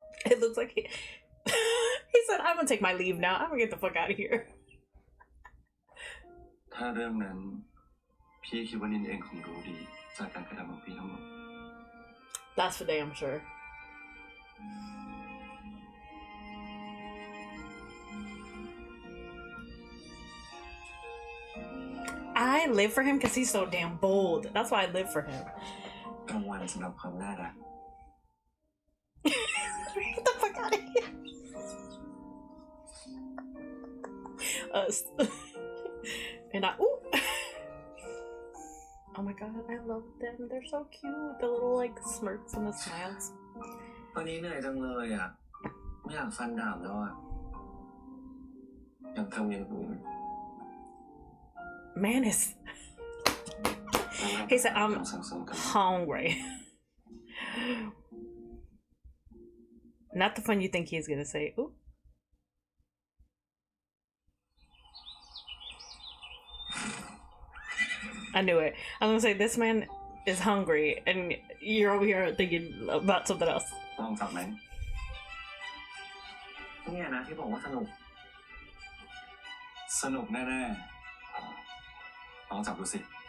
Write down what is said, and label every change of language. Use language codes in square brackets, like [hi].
[en] It looks like he said, "I'm gonna take my leave now. I'm gonna get the fuck out of here." [th] ถ้าเรื่องนั้นพี่คิดว่านินเองคงรู้ดีจากการกระทำของพี่ทั้งหมด [en] That's for damn sure. I live for him because he's so damn bold. That's why I live for him. [th] กลางวันสำหรับความน่ารัก [en] Get the fuck out of here. Us. And ooh. Oh my God, I love them. They're so cute. The little like smirks and the smiles. [th] วันนี้เหนื่อยจังเลยอ่ะไม่อยากฟันดาบแล้วอ่ะอยากทำอย่างอื่น [en] Manus. He said, "I'm hungry." Not the fun you think he's gonna say. Ooh. I knew it. I'm gonna say this man is hungry, and you're over here thinking about something else. [th] ลองจับไหมเนี่ยนะที่บอกว่าสนุกแน่ๆลองจับดูสิ